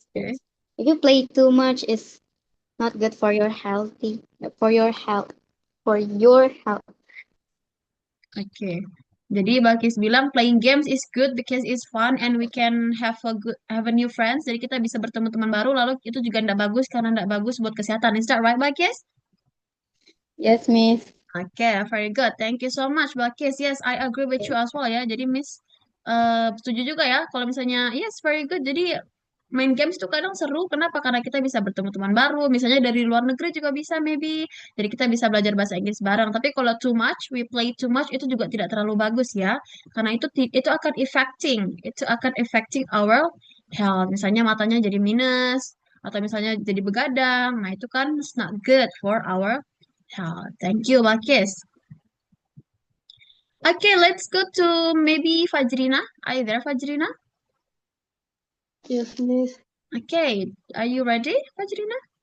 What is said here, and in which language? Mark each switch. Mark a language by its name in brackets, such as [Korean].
[English] Okay. if you play too much, it's not good for your for your health for your health. Okay. [Indonesian] Jadi Balkis bilang [English] playing games is good because it's fun and we can have a new friends. [Indonesian] Jadi kita bisa bertemu teman baru. Lalu itu juga tidak bagus karena tidak bagus buat kesehatan. [English] Is that right, Balkis? Yes, Miss. Okay, very good. Thank you so much, Balkis. Yes, I agree with you as well ya. [Indonesian] Jadi Miss setuju juga ya. Kalau misalnya [English] yes, very good. [Indonesian] Jadi main games itu kadang seru. Kenapa? Karena kita bisa bertemu teman baru. Misalnya dari luar negeri juga bisa maybe. Jadi kita bisa belajar bahasa Inggris bareng. Tapi kalau [English] too much, we play too much [Indonesian] itu juga tidak terlalu bagus ya. Karena itu akan [English] affecting our health. [Indonesian] Misalnya matanya jadi minus atau misalnya jadi begadang. Nah, itu kan [English] it's not good for our health. Thank you, Bakis. Okay, let's go to maybe Fajrina. Are you there, Fajrina? Yes, Miss. Okay, are you ready, Fajrina?